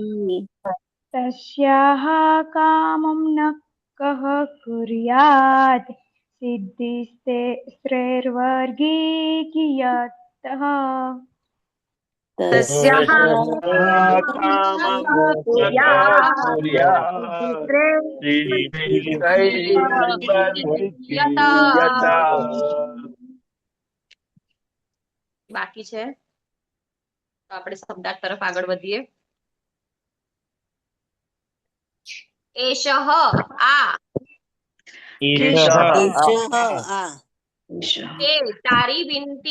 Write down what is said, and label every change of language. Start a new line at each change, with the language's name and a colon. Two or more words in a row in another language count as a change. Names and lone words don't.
Sanskrit: तस्याः कामं न कः कुर्यात् सिद्धिस्त्रेर्वर्गिकीयतः तस्याः कामं न कः कुर्यात् सिद्धिश्रेवर्गिकीयतः
Gujarati: બાકી છે તો આપણે શબ્દાર્થ તરફ આગળ વધીએ. એષઃ આ એષઃ આ તે તારી વિનંતી